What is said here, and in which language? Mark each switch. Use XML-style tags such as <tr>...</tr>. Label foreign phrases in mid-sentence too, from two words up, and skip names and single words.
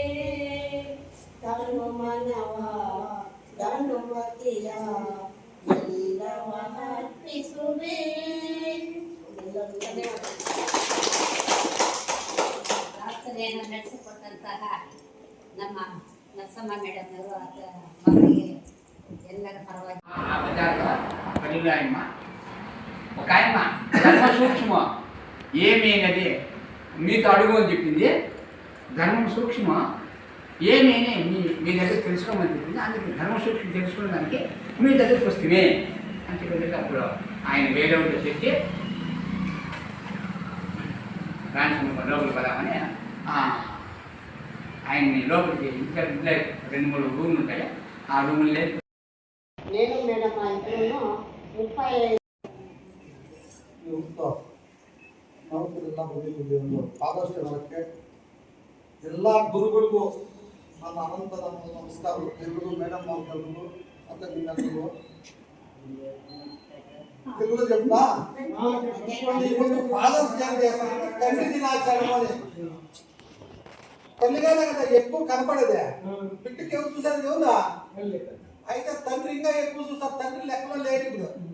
<kn>ತನು ಮನವ ಗಣಮತಿಯ ಎಲ್ಲವ ಅರ್ಪಿಸುವೆ. ಪ್ರಾರ್ಥನೆಯನ್ನು ನಡೆಸಿಕೊಟ್ಟಂತಹ ನಮ್ಮ ನರಸಮ್ಮ ಮೇಡಮ್ನವರು ಮಕ್ಕಳಿಗೆ ಎಲ್ಲರ పరವಾಗಿ</kn> <te>ఒక ఆయన ధర్మ సూక్ష్మ ఏమి అనేది మీతో అడుగు అని చెప్పింది. ధర్మం సూక్ష్మ ఏమి అని మీ దగ్గర తెలుసుకోమని చెప్పింది. అందుకే ధర్మ సూక్ష్మం తెలుసుకున్న దానికి మీ దగ్గరికి వస్తే అని చెప్పేది. అప్పుడు ఆయన వేరే ఉంటే చెప్పి రాణి లోపలికి పదామని ఆయన్ని లోపలికి ఇంట్లో 2-3 రూములు ఉంటాయి. ఆ రూముల్లో నేను మేడం మా ఇంట్లో 35</te> <kn>ಎಲ್ಲ ಗುರುಗಳಿಗೂ ನನ್ನ ಅನಂತ ನಮಸ್ಕಾರಗಳು. ಎಲ್ರಿಗೂ ಮೇಡಮ್ ಅವ್ರಿಗೂ ಮತ್ತೆ ನಿಮ್ಮೆಲ್ಲರಿಗೂ</kn> <te>తెలుగులో చెప్తా. ఫాదర్స్ డే తండ్రి దినాచరణ తల్లిగానే కదా ఎక్కువ కనపడేదే, బిడ్డకి ఎవరు చూసారు కదా. అయితే తండ్రి ఇంకా ఎక్కువ చూస్తారు. తండ్రి లెక్కలో లేరు ఇప్పుడు.</te>